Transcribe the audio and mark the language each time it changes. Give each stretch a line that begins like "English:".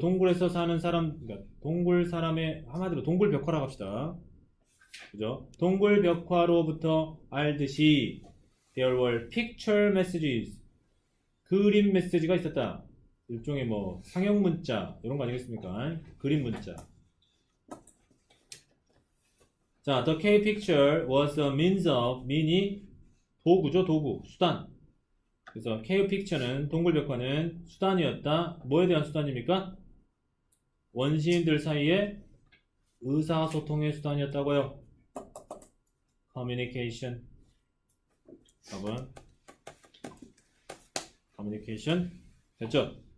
Korean: 동굴에서 사는 사람, 그러니까 동굴 사람의 한마디로 동굴 벽화라고 합시다. 그죠? 동굴 벽화로부터 알듯이
English: there were picture messages
Korean: 그림 메시지가 있었다. 일종의 뭐 상형 문자 이런 거 아니겠습니까? 그림 문자.
English: 자, the cave picture was a means of,
Korean: mean이 도구죠, 도구, 수단. 그래서 cave picture는, 동굴벽화는 수단이었다. 뭐에 대한 수단입니까? 원시인들 사이에 의사소통의 수단이었다고요. communication. 답은 communication. 됐죠?